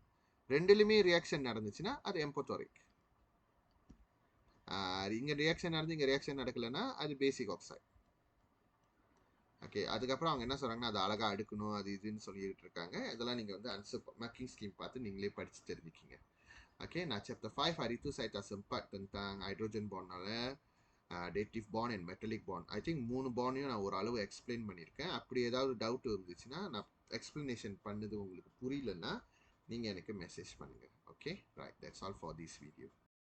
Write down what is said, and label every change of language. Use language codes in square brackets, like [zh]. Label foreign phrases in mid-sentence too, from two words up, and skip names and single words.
[ta] ரெண்டுலையுமே ரியாக்ஷன் நடந்துச்சுன்னா அது எம்போத்தோரிக். இங்கே ரியாக்ஷன் நடந்து இங்கே ரியாக்ஷன் நடக்கலைன்னா அது [en] basic oxide. [ta] ஓகே, அதுக்கப்புறம் அவங்க என்ன சொல்கிறாங்கன்னா அது அழகாக அடுக்கணும் அது இதுன்னு சொல்லிட்டு இருக்காங்க. இதெல்லாம் நீங்கள் வந்து [en] answer marking scheme [ta] பார்த்து நீங்களே படித்து தெரிஞ்சுக்கிங்க. [en] ஓகே, நான் சாப்டர் 5 [ms] hari tu saya tak sempat tentang [en] hydrogen bondனால dative bond and metallic bond. I think [ta] 3 பாண்டையும் நான் ஒரு அளவு எக்ஸ்பிளைன் பண்ணியிருக்கேன். அப்படி ஏதாவது டவுட் இருந்துச்சுன்னா, நான் எக்ஸ்பிளனேஷன் பண்ணது உங்களுக்கு புரியலன்னா நீங்கள் எனக்கு மெசேஜ் பண்ணுங்கள். [en] okay right, that's all for this video.